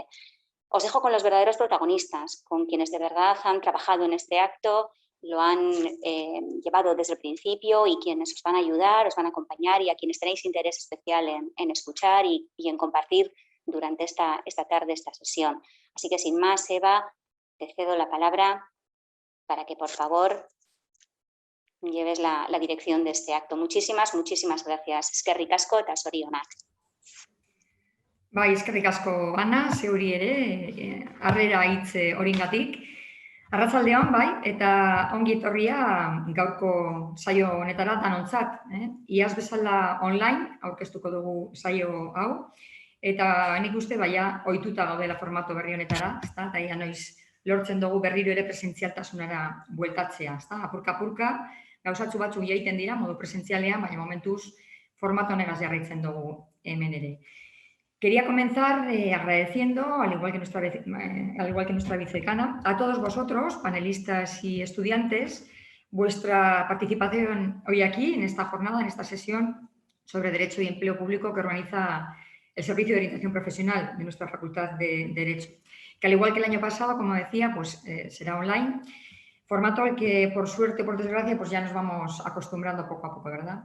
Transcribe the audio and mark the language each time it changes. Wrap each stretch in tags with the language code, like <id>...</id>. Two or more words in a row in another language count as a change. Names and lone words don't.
<es>Os dejo con los verdaderos protagonistas, con quienes de verdad han trabajado en este acto, lo han llevado desde el principio, y quienes os van a ayudar, os van a acompañar, y a quienes tenéis interés especial en escuchar y en compartir durante esta tarde, esta sesión. Así que sin más, Eva, te cedo la palabra para que por favor lleves la dirección de este acto. Muchísimas gracias.</es> <eu>Eskerrik asko eta zorionak. Bai, eskerrik asko, Ana, zeuri ere, harrera hitz horingatik. Arratsaldeon, bai, eta ongi etorria gaurko saio honetara danontzat. Iaz bezala online aurkeztuko dugu saio hau, eta nik uste baia ohituta gaudela formato berri honetara, ezta? Eta ia noiz lortzen dugu berriro ere presentzialtasunera bueltatzea, ezta? Apurka-apurka, gauzatxo batzuk jaiten dira modu presentzialean, baina momentuz formato honegaz jarraitzen dugu hemen ere.</eu> <es>Quería comenzar agradeciendo, al igual que nuestra vicedecana, a todos vosotros, panelistas y estudiantes, vuestra participación hoy aquí, en esta jornada, en esta sesión sobre Derecho y Empleo Público que organiza el Servicio de Orientación Profesional de nuestra Facultad de Derecho, que al igual que el año pasado, como decía, pues será online, formato al que, por suerte o por desgracia, pues ya nos vamos acostumbrando poco a poco, ¿verdad?</es>